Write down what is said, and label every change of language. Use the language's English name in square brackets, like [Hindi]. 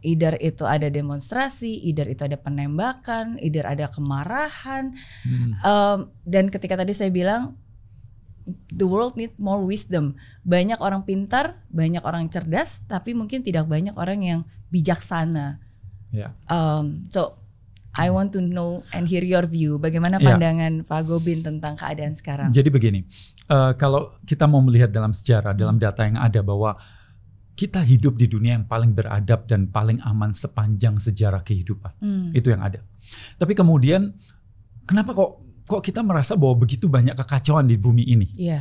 [Indonesian] Either itu ada demonstrasi, either itu ada penembakan, either ada kemarahan. Dan ketika tadi saya bilang, [English] the world need more wisdom. [Indonesian] Banyak orang pintar, banyak orang cerdas, tapi mungkin tidak banyak orang yang bijaksana. [English] So I want to know and hear your view. [Indonesian] Bagaimana pandangan Pak Gobind tentang keadaan sekarang? Jadi begini, kalau kita mau melihat dalam sejarah, dalam data yang ada bahwa kita hidup di dunia yang paling beradab dan paling aman sepanjang sejarah kehidupan. Itu yang ada. Tapi kemudian kenapa kok kita merasa bahwa begitu banyak kekacauan di bumi ini?